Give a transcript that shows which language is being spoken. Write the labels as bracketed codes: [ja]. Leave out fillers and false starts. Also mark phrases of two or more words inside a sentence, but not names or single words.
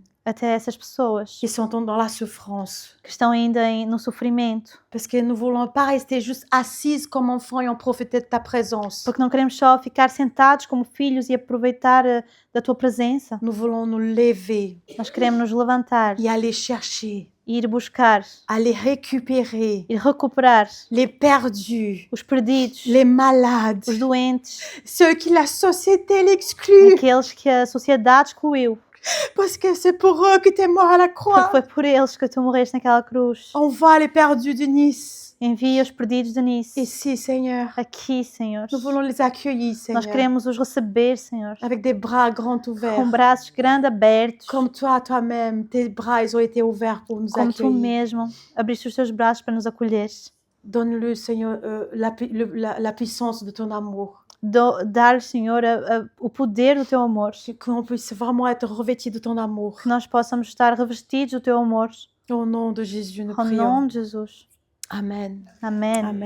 [pt] até essas pessoas [fr] qui sont dans la souffrance. [pt] que estão ainda no sofrimento, [fr] Parce que nous ne voulons pas rester juste assises comme enfants et en profiter de ta présence. [pt] porque não queremos só ficar sentados como filhos e aproveitar da tua presença. [fr] Nous voulons nous lever [pt] Nós queremos nos levantar, [fr] et aller chercher, [pt] ir buscar, [fr] aller récupérer [pt] ir recuperar [fr] les perdus, [pt] os perdidos, [fr] les malades, [pt] os doentes, [fr] ceux que la société l'exclut, [pt] aqueles que a sociedade excluiu, [fr] parce que c'est pour eux que tu es mort à la [pt] porque [fr] croix. [pt] foi por eles que tu morreste naquela cruz. [fr] Envoie les perdus de Nice. [pt] Envia os perdidos de Nice, [fr] Ici, Seigneur. [pt] aqui, Senhor. [fr] Nous voulons les accueillir, [pt] Nós [fr] Seigneur, [pt] queremos os receber, Senhor, [fr] avec des bras grands [pt] com [fr] ouverts. [pt] braços grandes abertos, [fr] Comme toi-même, tes bras ils ont été ouverts pour nous [pt] como tu [fr] accueillir. [pt] mesmo abriste os teus braços para nos acolher. [fr] Donne-le, Seigneur, la puissance de ton amour. [pt] Dar, Senhor, o poder do teu amor, [fr] Qu'on puisse vraiment être revêtis de ton amour. [pt] que nós possamos estar revestidos do teu amor. [fr] Au nom de Jésus, nous [pt] Em [fr] prions. [pt] nome de Jesus. [fr] Amen. [pt] Amém. Amém.